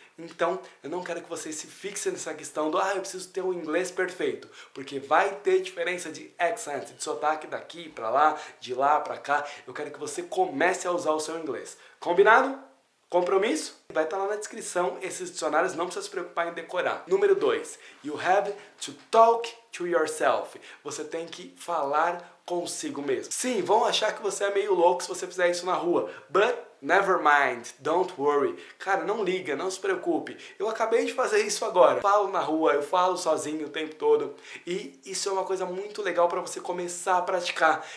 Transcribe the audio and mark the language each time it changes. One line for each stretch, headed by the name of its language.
Portuguese: Então, eu não quero que vocês se fixem nessa questão do eu preciso ter um inglês perfeito, porque vai ter diferença de accent, de sotaque daqui para lá, de lá para cá. Eu quero que você comece a usar o seu inglês. Combinado? Compromisso? Vai estar lá na descrição esses dicionários, não precisa se preocupar em decorar. Número 2.
English: You have to talk to yourself.
Portuguese: Você tem que falar consigo mesmo. Sim, vão achar que você é meio louco se você fizer isso na rua,
English: but never mind, don't worry.
Portuguese: Cara, não liga, não se preocupe. Eu acabei de fazer isso agora. Eu falo na rua, eu falo sozinho o tempo todo. E isso é uma coisa muito legal para você começar a praticar.